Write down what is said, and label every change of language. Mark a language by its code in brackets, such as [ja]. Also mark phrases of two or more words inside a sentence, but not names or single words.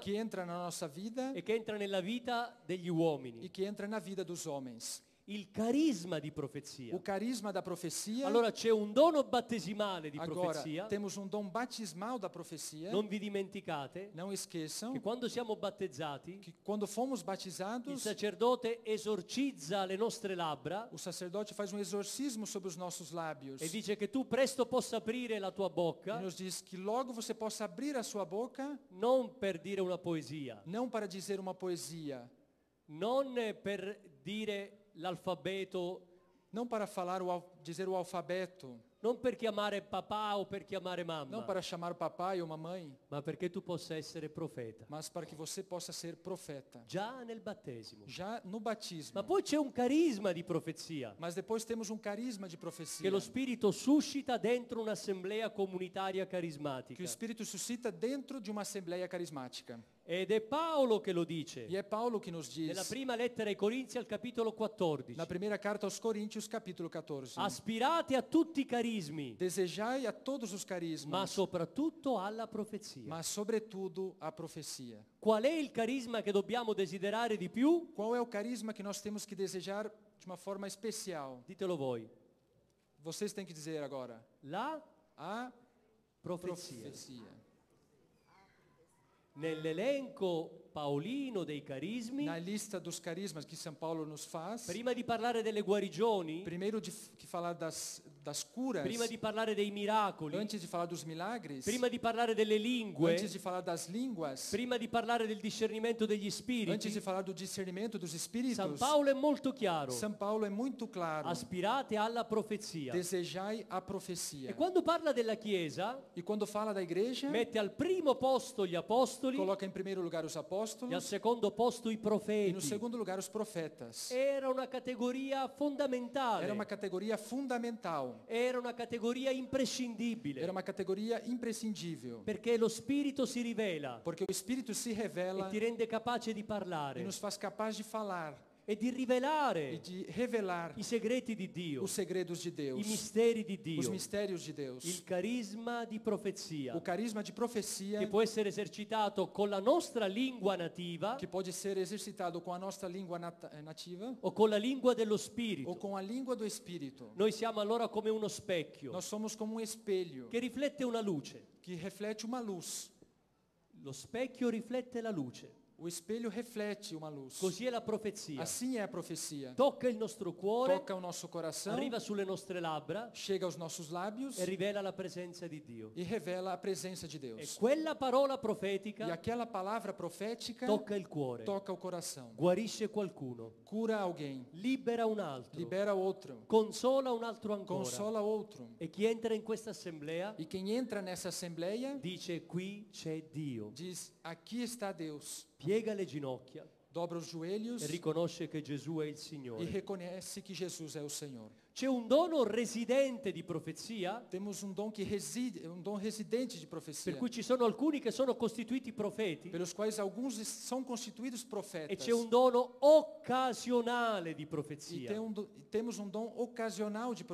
[pt] que entra na nossa vida [it] e che entra nella vita degli uomini. [pt] e que entra na vida dos homens. [it] Il carisma di profezia. [pt] O carisma da profecia. [it] Allora c'è un dono battesimale di [pt] Agora, [it] profezia. [pt] temos dom batismal da profecia. [it] Non vi dimenticate [pt] Não esqueçam [it] che quando siamo battezzati, [pt] que quando fomos [it] il [pt] batizados, [it] sacerdote esorcizza le nostre labbra [pt] o sacerdote faz um exorcismo sobre os nossos lábios [it] e dice che tu presto possa aprire la tua [pt] e [it] bocca, [pt] nos diz que logo você possa abrir a sua boca, [it] non per dire una poesia, [pt] não para dizer uma poesia, [it] non per dire l'alfabeto, [pt] não para falar dizer o alfabeto, [it] non per chiamare papà o per chiamare [pt] não [it] mamma, [pt] para chamar o papai ou mamãe, [it] ma perché tu possa essere profeta. [pt] mas para que você possa ser profeta. [it] Già nel battesimo. [pt] Já no batismo. [it] Ma poi c'è un carisma di profezia [pt] Mas depois temos carisma de [it] che [pt] profecia [it] lo Spirito suscita dentro un'assemblea comunitaria [pt] que o [it] carismatica. [pt] Espírito suscita dentro de uma assembleia carismática. [it] Ed è Paolo che lo dice. [pt] E é Paulo que nos [it] Nella [pt] diz, [it] prima lettera ai Corinzi al capitolo 14. [pt] na primeira carta aos Coríntios, capítulo 14. [it] Aspirate a tutti i carismi, [pt] Desejai a todos os [it] ma [pt] carismas, [it] soprattutto alla profezia. [pt] mas sobretudo a profecia. [it] Qual è il carisma che dobbiamo desiderare di più? [pt] Qual é o carisma que nós temos que desejar de uma forma especial? [it] Ditelo voi. [pt] Vocês têm que dizer agora. [it] La [pt] A [it] profezia. [pt] profecia. [it] Nell'elenco paolino dei carismi, [pt] Na lista dos carismas que São Paulo nos faz, [it] prima di parlare delle guarigioni, [pt] primeiro que falar das curas, [it] prima di parlare dei miracoli, [pt] antes de falar dos milagres, [it] prima di parlare delle lingue, [pt] antes de falar das línguas, [it] prima di parlare del discernimento degli [pt] antes de [it] spiriti, [pt] falar do discernimento dos [it] San [pt] espíritos, [it] Paolo è molto chiaro. [pt] São Paulo é muito claro. [it] Aspirate alla profezia. [pt] Desejai a profecia. [it] E quando parla della Chiesa, [pt] E quando fala da igreja, [it] mette al primo posto gli apostoli [pt] coloca em primeiro lugar os [it] e al [pt] apóstolos [it] secondo posto i [pt] e no [it] profeti. [pt] segundo lugar os profetas. [it] Era una categoria fondamentale. [pt] Era uma categoria fundamental. [it] Era una categoria imprescindibile. [pt] Era uma categoria imprescindível. [it] Perché lo Spirito si rivela [pt] Porque o Espírito se [it] e [pt] revela [it] ti rende capace di [pt] e [it] parlare [pt] nos faz capaz de falar [it] e di [pt] e [it] rivelare [pt] de revelar [it] i segreti di Dio, [pt] os segredos de [it] i [pt] Deus, [it] misteri di [pt] os [it] Dio, [pt] mistérios de Deus. [it] il carisma di profezia, [pt] O carisma de profecia [it] che può essere esercitato con la nostra lingua nativa [pt] que pode ser exercitado com a nossa língua nativa [it] o con la lingua dello [pt] ou [it] Spirito. [pt] com a língua do Espírito. [it] Noi siamo allora come uno specchio [pt] Nós somos como um espelho [it] che riflette una luce. [pt] que reflete uma luz. [it] Lo specchio riflette la luce. [pt] O espelho reflete uma luz. [it] Così è la profezia. [pt] Assim é a profecia. [it] Tocca il nostro cuore, [pt] Toca o nosso coração, [it] arriva sulle nostre labbra [pt] chega aos nossos lábios [it] e rivela la presenza di Dio. [pt] e revela a presença de [it] E [pt] Deus. [it] quella parola [pt] E [it] profetica [pt] aquela palavra profética [it] tocca il cuore, [pt] toca o coração, [it] guarisce qualcuno, [pt] cura alguém, [it] libera un altro, [pt] libera outro, [it] consola un altro ancora. [pt] consola outro. [it] E chi entra in questa assemblea [pt] E quem entra nessa assembleia [it] dice: qui c'è Dio. [pt] diz: aqui está Deus. [it] Piega le ginocchia [pt] Dobra os joelhos [it] e riconosce che Gesù è il [pt] e [it] Signore. [pt] reconhece que Jesus é o Senhor. [it] C'è un dono residente di profezia, [pt] Temos um dom que reside, um dom residente de profecia, [it] per cui ci sono alcuni che sono costituiti profeti, [pt] pelos quais alguns são constituídos [it] e [pt] profetas. [it] c'è un dono occasionale di [pt] E [it] profezia. [pt] temos um dom ocasional de